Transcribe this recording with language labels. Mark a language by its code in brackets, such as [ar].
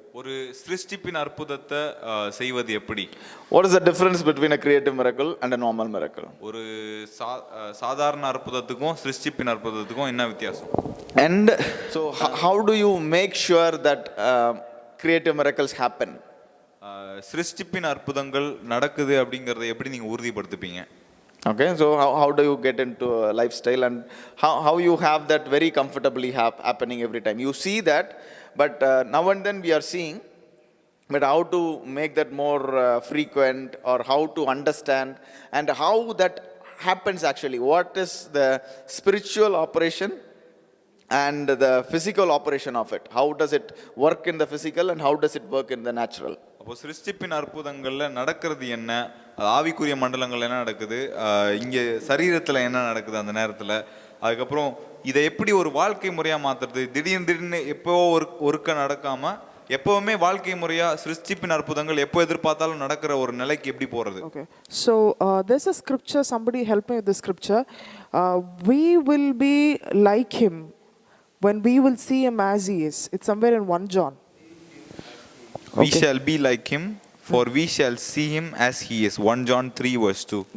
[ta] ஒரு சிருஷ்டிப்பின் அற்புதத்தை செய்வது எப்படி? [en] What is the difference between a creative miracle and a normal miracle? [ta] ஒரு சாதாரண அற்புதத்துக்கும் சிருஷ்டிப்பின் அற்புதத்துக்கும் என்ன வித்தியாசம்? [en] And so how do you make sure that creative miracles happen? [ta] சிருஷ்டிப்பின் அற்புதங்கள் நடக்குது அப்படிங்கறதை எப்படி நீங்க உறுதிப்படுத்துப்பீங்க? [en] Okay, so how do you get into a lifestyle, and how you have that very comfortably happening every time? You see that, but now and then we are seeing, but how to make that more frequent, or how to understand, and how that happens actually. What is the spiritual operation and the physical operation of it? How does it work in the physical, and how does it work in the natural? [ta] அப்போ சிருஷ்டிப்பின் அற்புதங்கள்ல நடக்கிறது என்ன, ஆவிக்குரிய மண்டலங்கள் என்ன நடக்குது, இங்கே சரீரத்தில் என்ன நடக்குது அந்த நேரத்தில், அதுக்கப்புறம் இதை எப்படி ஒரு வாழ்க்கை முறையாக மாற்றுறது, திடீர்னு எப்போ ஒருக்க நடக்காமல் எப்பவுமே வாழ்க்கை முறையா சிருஷ்டிப்பின் அற்புதங்கள் எப்போ எதிர்பார்த்தாலும் நடக்கிற ஒரு நிலைக்கு எப்படி போறது? [en] Okay, so there's a scripture, somebody help me with the scripture. We will be like him when we will see him as he is. It's somewhere in 1 John. We shall be like him, for we shall see him as he is. 1 John 3 verse 2.